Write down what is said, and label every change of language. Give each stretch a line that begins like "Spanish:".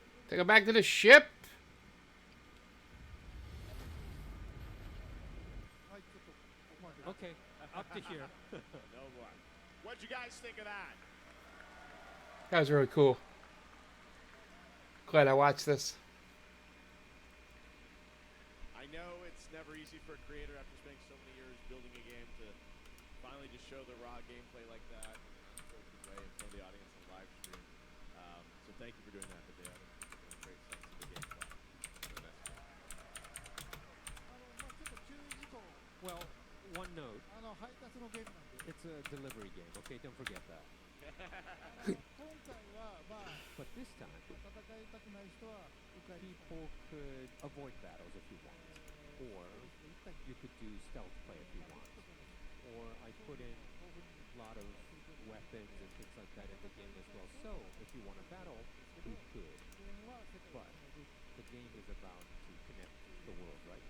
English: Take it back to the ship.
Japanese: はい、ちょっとここまで。
English: Okay, up to here. No more. What'd you guys think of that? That was really cool. Glad I watched this. I know it's never easy for a creator after spending so many years building a game to finally just show the raw gameplay like that so it could way in front of the audience on live stream. So thank you for doing that today. I think it's a great sense of the gameplay. So that's cool.
Japanese: まあちょっと注意事項。
English: Well, one note.
Japanese: 配達のゲームなんで。
English: It's a delivery game, okay? Don't forget that.
Japanese: 今回はまあ
English: But this time,
Japanese: 戦いたくない人は迂回。
English: people could avoid battles if you want. Or you could do stealth play if you want. Or I put in a lot of weapons and things like that in the game as well. So, if you want to battle, we could. But the game is about to connect the world, right?